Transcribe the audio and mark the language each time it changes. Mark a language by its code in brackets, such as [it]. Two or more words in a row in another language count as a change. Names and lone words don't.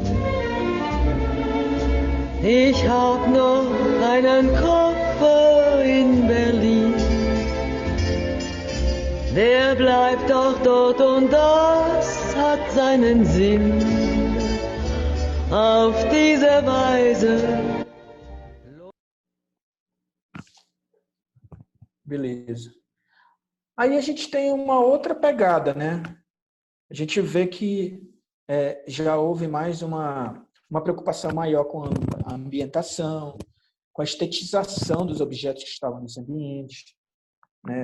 [de] Ich hab noch einen Koffer in Berlin. Der bleibt doch dort und das hat seinen Sinn. Auf diese Weise. [pt] Beleza. Aí a gente tem uma outra pegada, né? A gente vê que já houve mais uma preocupação maior com a ambientação, com a estetização dos objetos que estavam nesse ambiente, né?